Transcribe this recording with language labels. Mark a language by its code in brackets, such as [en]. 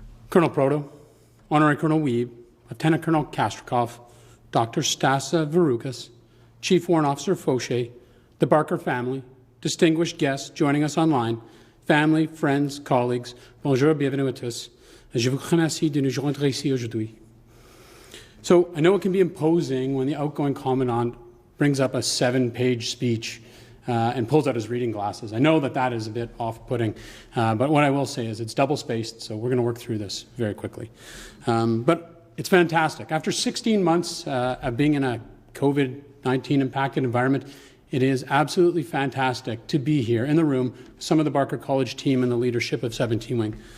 [en] Colonel Proto, Honorary Colonel Wiebe, Lieutenant Colonel Kastrikov, Dr. Stasa Varoukas, Chief Warrant Officer Fauché, the Barker family, distinguished guests joining us online, family, friends, colleagues, [fr] bonjour, bienvenue à tous. Je vous remercie de nous joindre ici aujourd'hui. [en] So I know it can be imposing when the outgoing Commandant brings up a 7-page speech and pulls out his reading glasses. I know that that is a bit off-putting, but what I will say is it's double-spaced, so we're going to work through this very quickly. But it's fantastic. After 16 months of being in a COVID-19 impacted environment, it is absolutely fantastic to be here in the room with some of the Barker College team and the leadership of 17 Wing.